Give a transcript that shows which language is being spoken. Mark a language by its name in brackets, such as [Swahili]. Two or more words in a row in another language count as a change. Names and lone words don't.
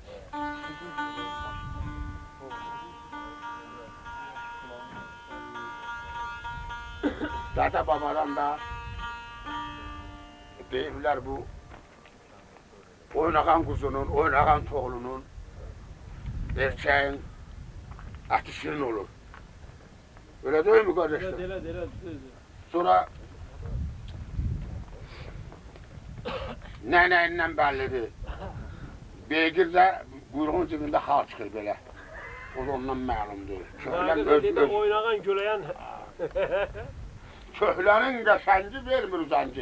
[Azerbaijani] Dədə babadan da deyirlər bu oynağan quzunun, oynağan toğlunun erkeğin əti şirin olur. [Turkish] Öyle değil mi kardeşler? [Azerbaijani] Elə. Sonra nəyinlə bellidir. Beygirdə quyruğun cibində xal çıxır belə. O da ondan məlumdur. Oynağan, güləyən. Köhlənin qəşəngi vermir zəngi.